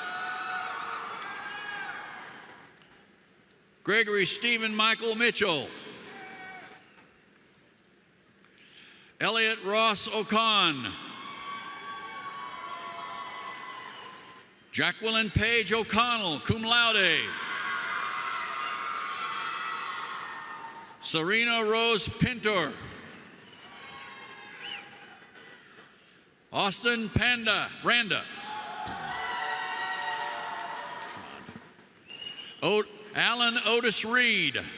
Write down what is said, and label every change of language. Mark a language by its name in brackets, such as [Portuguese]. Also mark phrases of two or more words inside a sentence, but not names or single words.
[English] Gregory Stephen Michael Mitchell. Elliot Ross Ocon. Jacqueline Page O'Connell, [Latin] cum laude. [English] Serena Rose Pintor. Austin Randa. Alan Otis Reed.